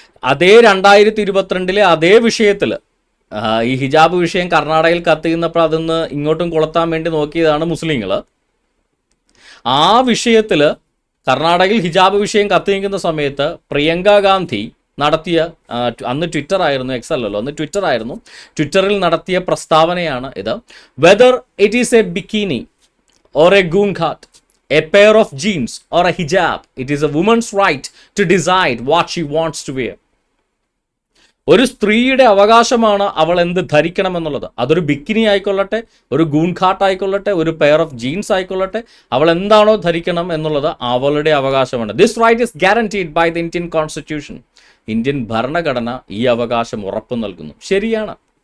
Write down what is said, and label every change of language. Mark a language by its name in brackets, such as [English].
[Malayalam] അതേ 2022 അതേ വിഷയത്തിൽ ഈ ഹിജാബ് വിഷയം കർണാടകയിൽ കത്തിയുന്നപ്പോൾ അതൊന്ന് ഇങ്ങോട്ടും കൊളുത്താൻ വേണ്ടി നോക്കിയതാണ് മുസ്ലിങ്ങൾ. ആ വിഷയത്തിൽ കർണാടകയിൽ ഹിജാബ് വിഷയം കത്തിനിൽക്കുന്ന സമയത്ത് പ്രിയങ്ക ഗാന്ധി നടത്തിയ അന്ന് ട്വിറ്റർ ആയിരുന്നു, എക്സ് അല്ലല്ലോ, അന്ന് ട്വിറ്റർ ആയിരുന്നു, ട്വിറ്ററിൽ നടത്തിയ പ്രസ്താവനയാണ് ഇത്. Whether it is A bikini [English] or a goonghat, a pair of jeans or a hijab, it is a woman's right to decide what she wants to wear. [Malayalam] ഒരു സ്ത്രീയുടെ അവകാശമാണ് അവൾ എന്ത് ധരിക്കണമെന്നുള്ളത്. അതൊരു ബിക്കിനി ആയിക്കൊള്ളട്ടെ, ഒരു ഗൂൺഘാട്ട് ആയിക്കൊള്ളട്ടെ, ഒരു പെയർ ഓഫ് ജീൻസ് ആയിക്കൊള്ളട്ടെ, അവൾ എന്താണോ ധരിക്കണം എന്നുള്ളത് അവളുടെ അവകാശമാണ്. [English] This right is guaranteed by the Indian constitution. [Malayalam] Indian ഭരണഘടന ഈ അവകാശം ഉറപ്പു നൽകുന്നു. ശരിയാണ്.